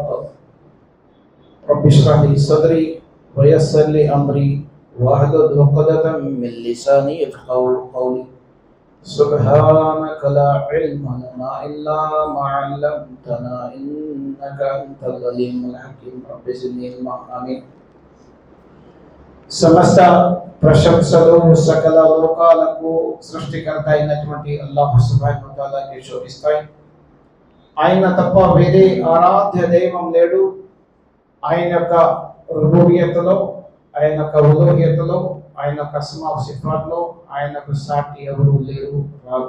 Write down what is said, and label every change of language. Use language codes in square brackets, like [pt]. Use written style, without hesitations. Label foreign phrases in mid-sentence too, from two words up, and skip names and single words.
[ar] رب اشرح لي صدري ويسر لي أمري واحلل عقدة من لساني يفقهوا قولي. سبحانك لا علم لنا إلا ما علمتنا إنك أنت العليم الحكيم. رب زدني علما. آمين. [te] సమస్త ప్రశంసలు సకల లోకాలకు సృష్టికర్త అయినటువంటి అల్లాహ్ సుబ్హానహు వ తఆలాకి శోభిస్తాయి. ఆయన తప్ప వేరే ఆరాధ్య దైవం లేడు. ఆయన యొక్క రుబూబియత్తులో, ఆయన యొక్క ఉలూహియత్తులో, ఆయన యొక్క అస్మా సిఫాత్లో ఆయనకు సాటి ఎవరు లేరు, రారు.